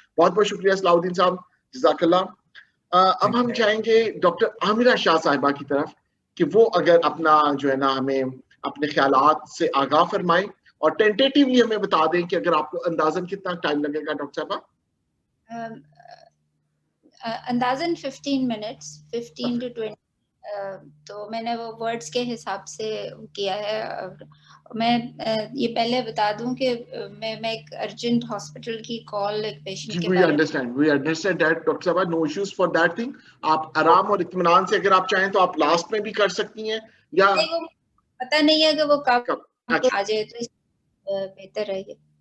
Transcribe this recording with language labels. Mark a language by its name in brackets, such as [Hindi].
[Hindi] बहुत बहुत शुक्रिया सलाउद्दीन साहब, जज़ाकल्लाह. अब हम जाएंगे डॉक्टर आमिरा शाह साहिबा की तरफ कि वो अगर अपना जो है ना हमें अपने ख्यालात से आगाह फरमाएं और टेंटेटिवली हमें बता दें कि अगर आपको अंदाजन कितना टाइम लगेगा डॉक्टर साहबा. [English] अंदाजन 15 minutes, 15 to 20. [Hindi] तो मैंने वो वर्ड्स के हिसाब से किया है. मैं ये पहले बता दूं कि मैं एक अर्जेंट हॉस्पिटल की कॉल एक पेशेंट के बारे में. [English] We understand that doctor साहब, no issues for that thing. [Hindi] आप आराम और इत्मीनान से अगर आप चाहें तो आप लास्ट में भी कर सकती हैं या पता नहीं है कि वो कब आ जाए तो बेहतर है ये.